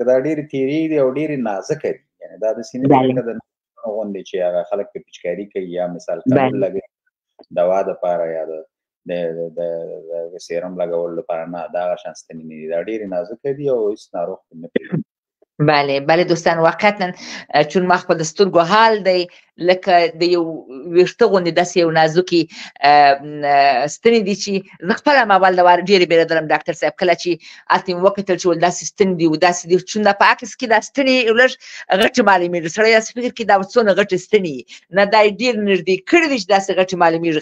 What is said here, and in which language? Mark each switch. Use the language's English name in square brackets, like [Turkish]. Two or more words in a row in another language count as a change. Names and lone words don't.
[Pashto] ځکه دا ډېرې تېرې دي او ډېرې نازکه دي. یعنې دا داسې نه دي لکه د غوندې چې هغه خلک پرې پچکاري کوي یا مثال کمر لګوي دوا دپاره یا د سیرم لګولو لپاره. نه، دا هغه شان ستنې نه دي. دا ډېرې نازکه دي او هېڅ ناروغ پرې نه پوهېږي. بله بله دوستان، واقعا چون ما خپل د سترګو حال دی لکه د یو ویښته غوندې داسې یو نازکې ستنې دي چې زه خپله هم اول د وار ډېرې بیرېدلم ډاکټر صاحب. کله چې هلته مې وکتل چې ول داسې ستنې دي و داسې دي، چون دا په عکس کې دا ستنې لږ غټې معلومېږي. سړی داسې فکر کوي دا څونه غټې ستنې نه، دا یې ډېر نږدې کړي دي چې داسې غټې معلومېږي.